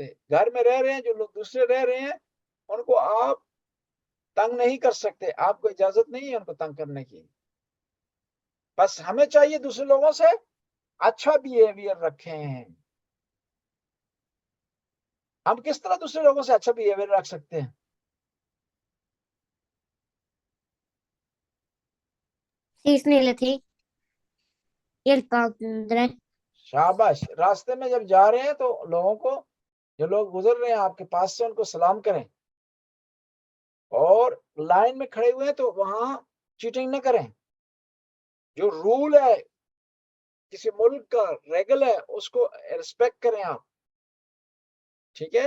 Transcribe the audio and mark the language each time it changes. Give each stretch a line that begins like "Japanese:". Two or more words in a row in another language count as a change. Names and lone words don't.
Hindi: घर में रह रहे हैं, जो लोग दूसरे रह रहे हैं उनको आप तंग नहीं कर सकते, आपको इजाजत नहीं है उनको तंग करने की। बस हमें चाहिए दूसरे लोगों से अच्छा बिहेवियर रखें। हम किस तरह दूसरे लोगों से अच्छा बिहेवियर रख सकते हैं?
Swedish: Snillhet, hjälpa andra.
Hindi: शाबाश। रास्ते में जब जा रहे हैं तो लोगों को, जो लोग गुजर रहे हैं आपके पास से, उनको सलाम करें, और लाइन में खड़े हुए हैं तो वहां चीटिंग न करें। जो रूल है, किसी मुल्क का रेगल है, उसको रिस्पेक्ट करें आप, ठीक है।